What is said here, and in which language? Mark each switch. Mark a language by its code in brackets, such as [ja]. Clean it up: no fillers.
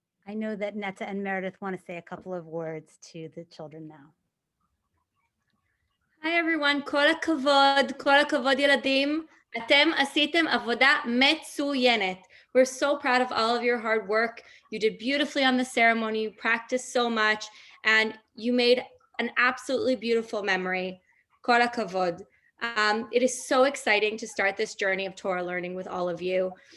[en] I know that Netta and Meredith want to say a couple of words to the children now. Hi everyone, [he] כל הכבוד ילדים. אתם עשיתם עבודה מצוינת. [en] We're so proud of all of your hard work. You did beautifully on the ceremony. You practiced so much and you made an absolutely beautiful memory. [he] כל הכבוד. [en] It is so exciting to start this journey of Torah learning with all of you.